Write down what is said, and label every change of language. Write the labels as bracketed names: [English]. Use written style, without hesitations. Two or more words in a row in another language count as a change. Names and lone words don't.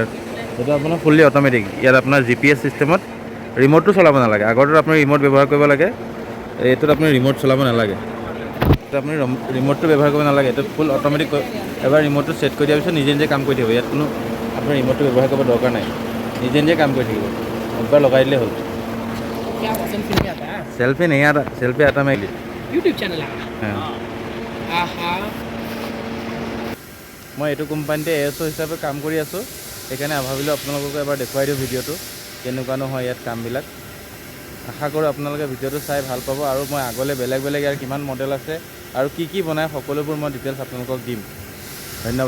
[Assamese] আৰু এইটো আপোনাৰ [English] fully automatic. [Assamese] ইয়াত আপোনাৰ GPS চিষ্টেমত ৰিম'টটো চলাব নালাগে। আগৰটোত আপুনি ৰিম'ট ব্যৱহাৰ কৰিব লাগে, এইটোত আপুনি ৰিম'ট চলাব নালাগে। এইটো আপুনি ৰিম'টটো ব্যৱহাৰ কৰিব নালাগে, এইটো [English] full automatic. [Assamese] এবাৰ ৰিম'টটো ছেট কৰি দিয়াৰ পিছত নিজে নিজে কাম কৰি থাকিব। ইয়াত কোনো আপোনাৰ ৰিম'টটো ব্যৱহাৰ কৰিব দৰকাৰ নাই, নিজে নিজে কাম কৰি থাকিব। একবাৰ লগাই দিলেই হ'ল। [Hindi] क्या हुआ, सेल्फी नहीं आता है? सेल्फी नहीं आता, सेल्फी आता मैं यूट्यूब चैनल है। हाँ। आहा। [Assamese] মই এইটো কোম্পানীতে ASO হিচাপে কাম কৰি আছোঁ, সেইকাৰণে ভাবিলোঁ আপোনালোকক এবাৰ দেখুৱাই দিওঁ ভিডিঅ'টো কেনেকুৱানো হয় ইয়াত কামবিলাক। আশা কৰোঁ আপোনালোকে ভিডিঅ'টো চাই ভাল পাব, আৰু মই আগলৈ বেলেগ বেলেগ ইয়াৰ কিমান মডেল আছে আৰু কি কি বনায় সকলোবোৰ মই ডিটেইলছ আপোনালোকক দিম।